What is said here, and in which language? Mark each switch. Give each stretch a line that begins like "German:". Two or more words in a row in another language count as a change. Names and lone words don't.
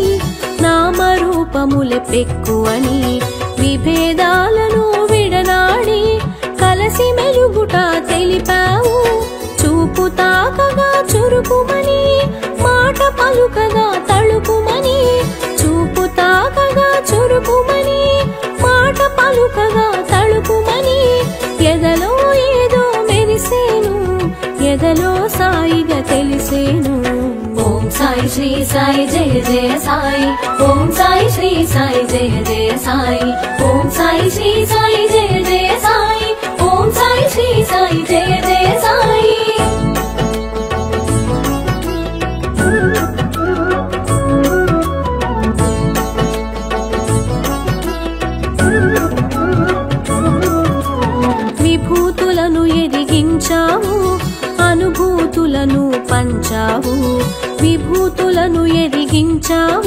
Telugu: నామరూపములే పెక్కువని విభేదాలను విడనాడి కలసి మెలుగుట తెలిపావు చూపు తాకగా చురుకుమని మాట పలుకగా తళుకుమని చూపు తాకగా చురుకుమని మాట పలుకగా తళుకుమని ఎదలో ఏదో మెరిసేను ఎదలో సాయిగా తెలిసేను
Hindi: ओम साई श्री साई जय जय साई ओम साई श्री साई जय जय साई ओम साई श्री साई जय जय साई ओम साई श्री साई जय जय साई
Telugu: విభూతులను ఎదిగించావు అనుభూతులను పంచావు విభూతులను ఎదిగించావు